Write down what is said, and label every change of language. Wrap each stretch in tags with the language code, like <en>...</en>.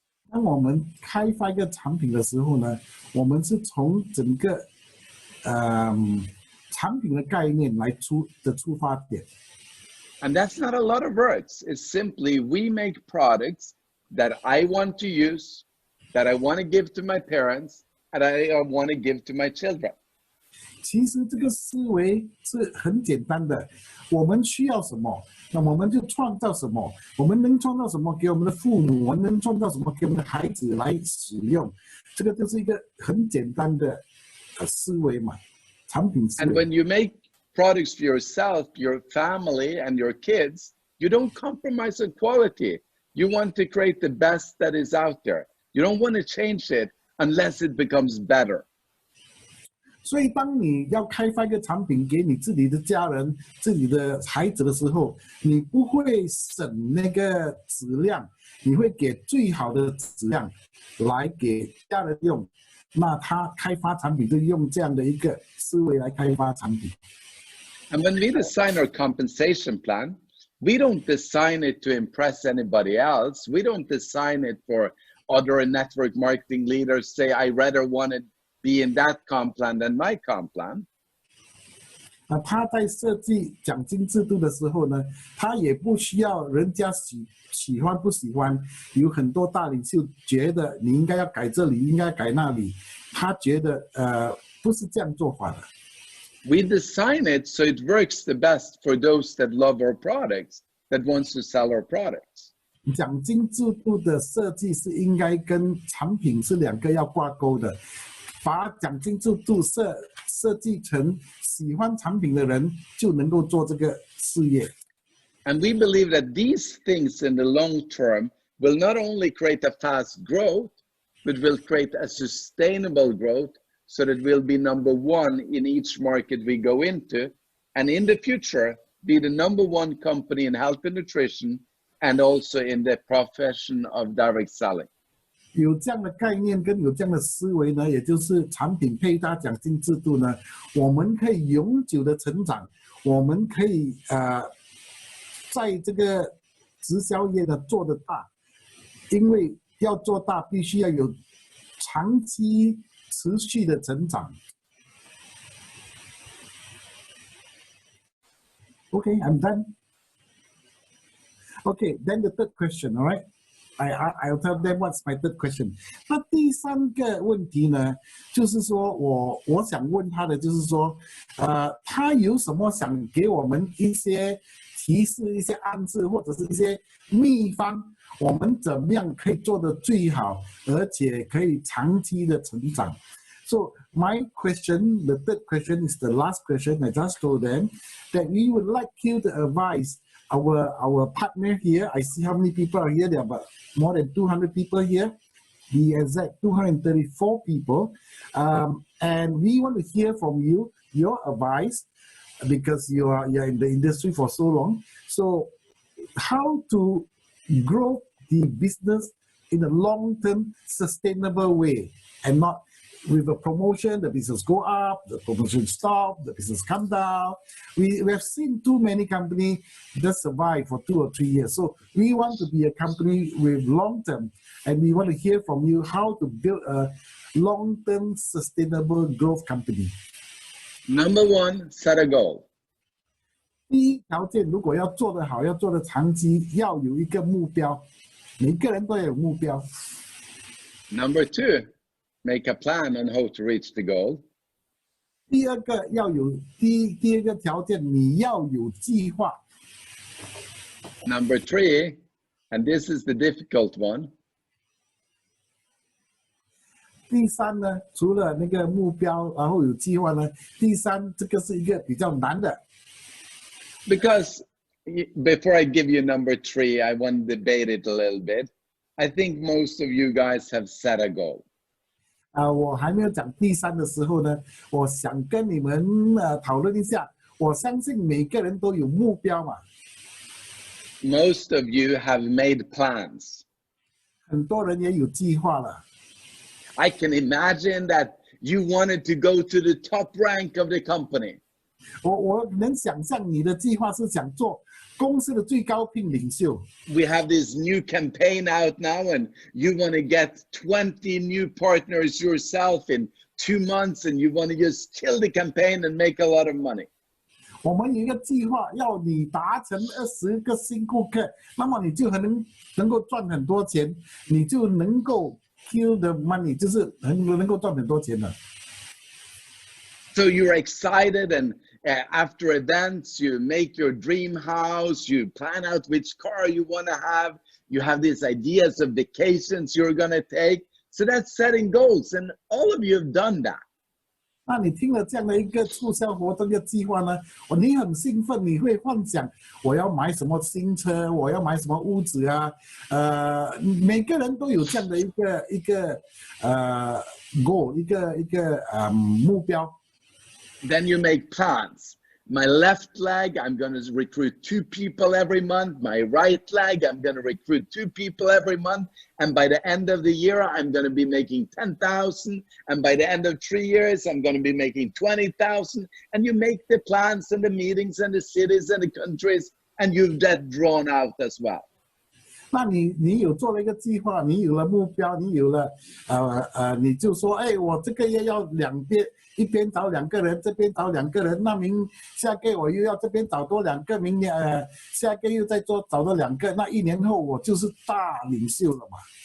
<zh>当我们开发一个产品的时候呢，我们是从整个产品的概念来出发点。</zh> <en>And that's not a lot of words. It's simply we make products that I want to use, that I want to give to my parents, and I want to give to my children.</en> <zh>其实这个思维是很简单的，我们需要什么，那我们就创造什么，我们能创造什么给我们的父母，我们能创造什么给我们的孩子来使用，这个就是一个很简单的思维嘛，产品思维。</zh> <en>And when you make products for yourself, your family, and your kids, you don't compromise on quality. You want to create the best that is out there. You don't want to change it unless it becomes better.</en> <zh>所以，当你要开发一个产品给你自己的家人、自己的孩子的时候，你不会省那个质量，你会给最好的质量来给家人用。那他开发产品就用这样的一个思维来开发产品。</zh> <en>And when we design our compensation plan, we don't design it to impress anybody else. We don't design it for other network marketing leaders say, I rather want to be in that comp plan than my comp plan.</en> <zh>他在设计奖金制度的时候呢，他也不需要人家喜欢不喜欢。有很多大领袖觉得你应该要改这里，应该改那里，他觉得不是这样做法的。</zh> <en>We design it so it works the best for those that love our products, that wants to sell our products.</en> <zh>奖金制度的设计是应该跟产品是两个要挂钩的，把奖金制度设计成喜欢产品的人就能够做这个事业。</zh> <en>And we believe that these things in the long term will not only create a fast growth, but will create a sustainable growth so that we'll be number one in each market we go into, and in the future be the number one company in health and nutrition and also in the profession of direct selling.</en> <zh>有这样的概念跟有这样的思维呢，也就是产品配搭奖金制度呢，我们可以永久的成长，我们可以在这个直销业呢做得大，因为要做大必须要有长期持续的成长。</zh> <en>Okay, I'm done. Okay, then the third question, all right? I'll tell them what's my third question.</en> <zh>那第三个问题呢，就是说我想问他的就是说，他有什么想给我们一些提示、一些暗示，或者是一些秘方，我们怎么样可以做得最好，而且可以长期的成长。</zh> <en>So my question, the third question is the last question. I just told them that we would like you to advise our partner here. I see how many people are here. There are about more than 200 people here. The exact 234 people. And we want to hear from you, your advice, because you're in the industry for so long. So how to grow the business in a long-term sustainable way and not with a promotion, the business go up, the promotion stop, the business come down. We have seen too many companies just survive for 2 or 3 years. So we want to be a company with long-term, and we want to hear from you how to build a long-term sustainable growth company. Number one, set a goal.</en> <zh>第一条件，如果要做得好，要做得长期，要有一个目标，每个人都要有目标。</zh> <en>Number two, make a plan on how to reach the goal.</en> <zh>第二个要有第二个条件，你要有计划。</zh> <en>Number three, and this is the difficult one.</en> <zh>第三呢，除了那个目标，然后有计划呢，第三这个是一个比较难的。</zh> <en>Because before I give you number 3, I want to debate it a little bit. I think most of you guys have set a goal.</en> <zh>我还没有讲第3的时候呢，我想跟你们讨论一下。我相信每个人都有目标嘛。</zh> <en>Most of you have made plans.</en> <zh>很多人也有计划了。</zh> <en>I can imagine that you wanted to go to the top rank of the company.</en> <zh>我能想象你的计划是想做公司的最高聘领袖。</zh> <en>We have this new campaign out now, and you want to get 20 new partners yourself in 2 months, and you want to just kill the campaign and make a lot of money.</en> <zh>我们有一个计划，要你达成20个新顾客，那么你就能够赚很多钱，你就能够</zh> <en>kill the money，</en> <zh>就是能够赚很多钱的。</zh> <en>So you're excited, and after events, you make your dream house, you plan out which car you want to have, you have these ideas of vacations you're going to take. So that's setting goals, and all of you have done that.</en> <zh>那你听了这样的一个促销活动的计划呢，你很兴奋，你会幻想我要买什么新车，我要买什么屋子啊，每个人都有这样的一个goal， 一个目标。</zh> <en>Then you make plans. My left leg, I'm going to recruit 2 people every month. My right leg, I'm going to recruit 2 people every month. And by the end of the year, I'm going to be making 10,000. And by the end of 3 years, I'm going to be making 20,000. And you make the plans and the meetings and the cities and the countries, and you've that drawn out as well.</en> <zh>那你有做了一个计划，你有了目标，你有了你就说，我这个月要2边，一边找2个人，这边找2个人，那下个月我又要这边找多2个，明年下个月又再找多2个，那1年后我就是大领袖了嘛。</zh>